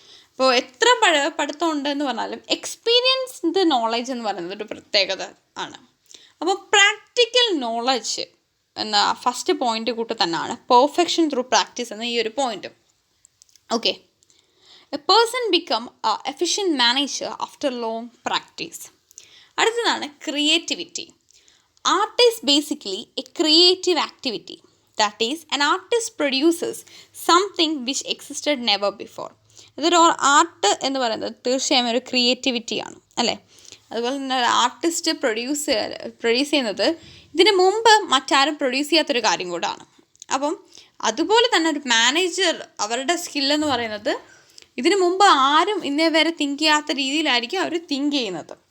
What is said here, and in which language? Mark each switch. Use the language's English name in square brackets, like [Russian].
[Malayalam] അപ്പോൾ എത്ര പഠിത്തം ഉണ്ടെന്ന് പറഞ്ഞാലും എക്സ്പീരിയൻസ്ഡ് നോളജ് എന്ന് പറയുന്നത് ഒരു പ്രത്യേകത ആണ്. അപ്പോൾ പ്രാക്ടിക്കൽ നോളജ് എന്ന ഫസ്റ്റ് പോയിൻ്റ് കൂട്ട് തന്നെയാണ് പെർഫെക്ഷൻ ത്രൂ പ്രാക്ടീസ് എന്ന ഈ ഒരു point. [English] Okay, a person become efficient manager after long practice. [Malayalam] അടുത്തതാണ് creativity. [English] Art is basically a creative activity. That is, an artist produces something which existed never before. [Malayalam] ഇതൊരു art എന്ന് പറയുന്നത് തീർച്ചയായും ഒരു ക്രിയേറ്റിവിറ്റിയാണ്, അല്ലേ. അതുപോലെ തന്നെ ആർട്ടിസ്റ്റ് പ്രൊഡ്യൂസ് ചെയ്യുന്നത് ഇതിന് മുമ്പ് മറ്റാരും പ്രൊഡ്യൂസ് ചെയ്യാത്തൊരു കാര്യം കൂടാണ്. അപ്പം അതുപോലെ തന്നെ ഒരു മാനേജർ അവരുടെ സ്കില്ലെന്ന് പറയുന്നത് ഇതിന് മുമ്പ് ആരും ഇന്നേ വരെ തിങ്ക് ചെയ്യാത്ത രീതിയിലായിരിക്കും അവർ തിങ്ക് ചെയ്യുന്നത്.